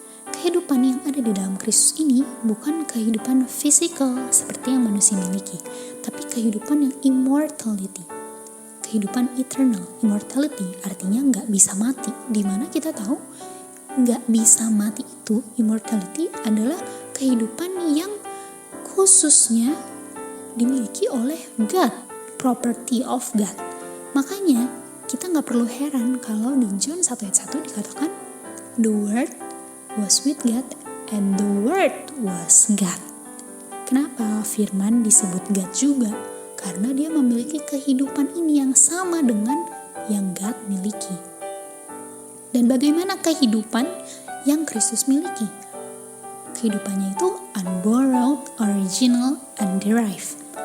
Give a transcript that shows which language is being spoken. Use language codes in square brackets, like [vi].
[id] Kehidupan yang ada di dalam Kristus ini bukan kehidupan fisikal seperti yang manusia miliki, tapi kehidupan yang immortality, kehidupan eternal. Immortality artinya gak bisa mati. Dimana kita tahu gak bisa mati itu, immortality adalah kehidupan yang khususnya dimiliki oleh God, [en] property of God. [id] Makanya kita gak perlu heran kalau di John 1:1 dikatakan [en] the word was with God and the word was God. [id] Kenapa firman disebut God juga? Karena dia memiliki kehidupan ini yang sama dengan yang God miliki. Dan bagaimana kehidupan yang Kristus miliki? Kehidupannya itu [en] unborrowed, original, and derived.